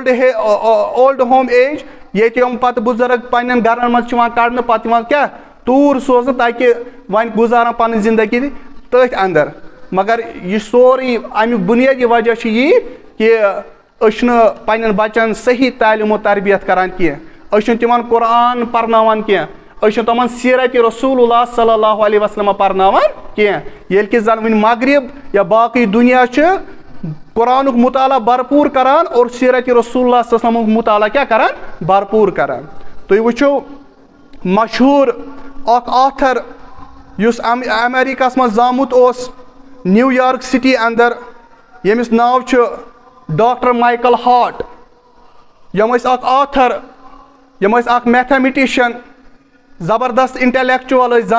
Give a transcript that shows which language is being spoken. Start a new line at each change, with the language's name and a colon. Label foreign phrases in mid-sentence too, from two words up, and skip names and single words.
English: old home age
Kashmiri: ییٚتہِ یِم پتہٕ بُزرگ پننٮ۪ن گرن منٛز چھِ یِوان کڑنہٕ پتہٕ یِوان کیٛاہ توٗر سوزنہٕ تاکہِ وۄنۍ گُزارن پنٕنۍ زندگی تٔتھۍ اندر مگر یہِ سورُے امیُک بُنیٲدی وجہ چھُ یی کہ أسۍ چھِنہٕ پننٮ۪ن بچن صحیح تعلیٖم و تربیت کران کینٛہہ أسۍ چھِنہٕ تِمن قرآن پرناوان کینٛہہ أشن تمن سیرت رسول اللہ
Arabic: صلی اللہ علیہ وسلم
Kashmiri: پرناوان کینٛہہ ییٚلہِ کہِ زن وٕنہِ مغرب یا باقٕے دُنیا چھِ قرآنُک مطالعہ بھرپوٗر کران اور سیرت رسول اللہ
Arabic: صلی اللہ علیہ وسلمُک
Kashmiri: مطالعہ کیٛاہ کران بھرپوٗر کران تُہۍ وٕچھِو مشہوٗر اکھ آتھر یُس امیریکاہس منٛز زامُت اوس نیو یارک سٹی اندر ییٚمِس ناو چھُ ڈاکٹر مائیکل ہارٹ یِم ٲسۍ اکھ آتھر یِم ٲسۍ اکھ میتھامیٹیشن زبردست انٹلیکچوَل ٲسۍ